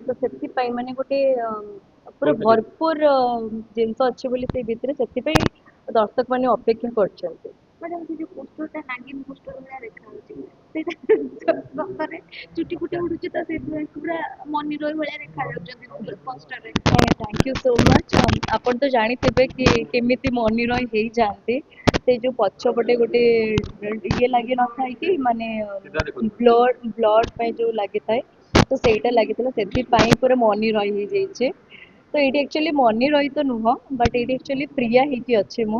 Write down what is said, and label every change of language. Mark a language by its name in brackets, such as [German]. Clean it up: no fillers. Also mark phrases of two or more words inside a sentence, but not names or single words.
[Odia] ତ ସେଥିପାଇଁ ମାନେ ଗୋଟେ ପୁରା ଭରପୁର ଜିନିଷ ଅଛି ବୋଲି ସେଇ ଭିତରେ, ସେଥିପାଇଁ ଦର୍ଶକମାନେ ଅପେକ୍ଷା କରିଛନ୍ତି। ମ୍ୟାଡାମ ସେ ଯୋଉ ପୋଷ୍ଟରଟା ନାଗିନ ପୋଷ୍ଟର ଭଳିଆ ଦେଖାଯାଉଛି ସେଇଟା ସତରେ ଚୁଟି ଫୁଟି ଉଡୁଛି ତ ସେଇଥିପାଇଁ ପୁରା ମନି ରୋୟ ଭଳିଆ ଦେଖାଯାଉଛନ୍ତି ପୋଷ୍ଟରରେ। [English] Thank you so much. [Odia] ଆପଣ ତ ଜାଣିଥିବେ କି କେମିତି ମନିରୟ ହେଇଯାଆନ୍ତି। ସେଇ ଯୋଉ ପଛପଟେ ଗୋଟେ ଇଏ ଲାଗି ନଥାଏ କି ମାନେ ବ୍ଲଡ ପାଇଁ ଯୋଉ ଲାଗିଥାଏ, ତ ସେଇଟା ଲାଗିଥିଲା, ସେଥିପାଇଁ ପୁରା ମନିରୟ ହେଇଯାଇଛି। ତ ଏଇଠି ଆକ୍ଚୁଆଲି ମନିରୟ ତ ନୁହଁ, ବଟ୍ ଏଇଠି ଆକ୍ଚୁଆଲି ପ୍ରିୟା ହେଇକି ଅଛି ମୁଁ।